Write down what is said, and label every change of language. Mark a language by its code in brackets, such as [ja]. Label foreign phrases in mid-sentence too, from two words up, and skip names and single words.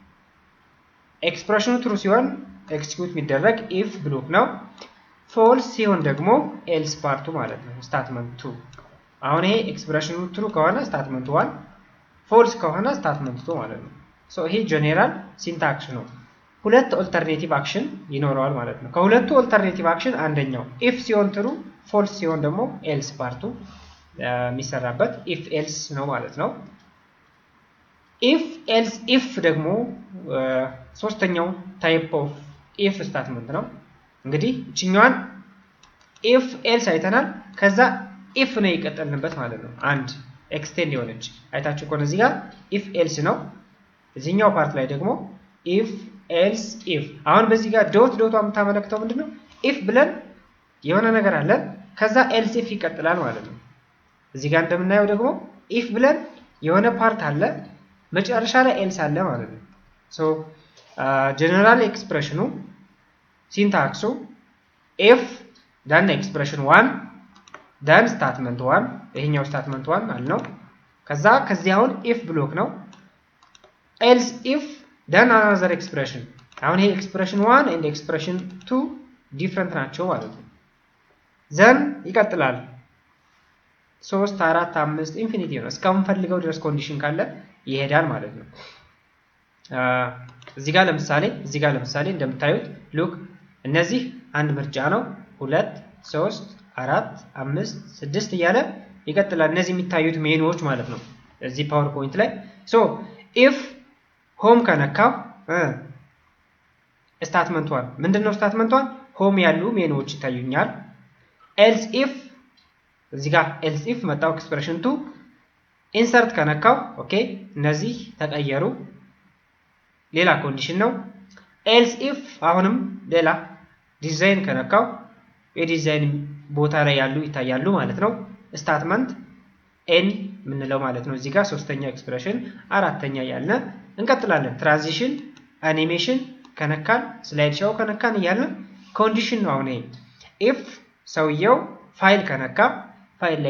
[en] expression true [am] ሲሆን ኤክስኪዩት የሚደረግ [en] if block [am] ነው ፎልስ ሲሆን ደግሞ [en] else part [am] ማለት ነው ስታትመንት 2 አሁን ይሄ [en] expression true [am] ከሆነ [en] statement 1 false [am] ከሆነ ስታትመንት 2 ማለት ነው ሶ ይሄ [en] general syntax [am] ነው ሁለት [en] alternative action [am] ይኖረዋል ማለት ነው ከሁለቱ [en] alternative action [am] አንደኛው if ሲሆን [en] true false [am] ሲሆን ደግሞ [en] else part [am] የሚሰራበት [en] if else [am] ነው ማለት ነው [en] if else if [am] ደግሞ ሶስተኛው [en] type of if statement [am] ነው እንግዲህ እቺኛዋን [en] if else [am] አይተናል ከዛ if ነው ይቀጥልንበት ማለት ነው አንድ ኤክስቴንድ የሆነች አይታችሁ ቆነ እዚህ ጋር [en] if else [am] ነው እዚህኛው ፓርት ላይ ደግሞ [en] if else if [am] አሁን በዚህ ጋር ዶቷ የምታመለክተው ምንድነው if ብለን የሆነ ነገር አለ ከዛ [en] else if [am] ይቀጥላል ማለት ነው እዚህ ጋር እንደምናየው ደግሞ if ብለን የሆነ ፓርት አለ መጨረሻ ላይ else አለ ማለት ነው ሶ [en] general expression syntax if then expression 1 then statement 1 [am] ይሄኛው [en] statement 1 [am] አልነው ከዚህ አሁን [en] if block [am] ነው [en] else if then another expression [am] አሁን ይሄ [en] expression 1 and expression 2 different [am] ናቸው ማለት ነው then ይቀጥላል 3 4 5 ኢንፊኒቲ ነው እስካሁን ፈልገው ድረስ ኮንዲሽን ካለ ይሄዳል ማለት ነው እዚህ ጋር ለምሳሌ እንደምታዩት ሉክ እነዚህ አንድ ምርጫ ነው 2 3 4 5 6 እያለ ይቀጥላል እነዚህ የሚታዩት ሜኑዎች ማለት ነው እዚህ ፓወርፖይንት ላይ ሶ [en] if home [am] ከነካው ስታትመንት 1 ምንድነው [en] statement 1 home [am] ያሉ ሜኑዎች ይታዩኛል [en] else if [am] እዚህ ጋር [en] else if [am] መጣው [en] expression 2 insert [am] ከነካው ኦኬ እነዚህ ተቀየሩ ሌላ ኮንዲሽን ነው [en] else if [am] አሁንም ሌላ ዲዛይን ከነካው የዲዛይን ቦታ ላይ ያሉ ይታያሉ ማለት ነው ስታትመንት n ምንለው ማለት ነው እዚህ ጋር ሶስተኛ ኤክስፕሬሽን አራተኛ ያልነ እንቀጥላለን ትራንዚሽን አኒሜሽን ከነካን [en] slide show [am] ከነካን ያለ ኮንዲሽን ነው አሁን if ሰውየው ፋይል ከነካ ፋይል ላይ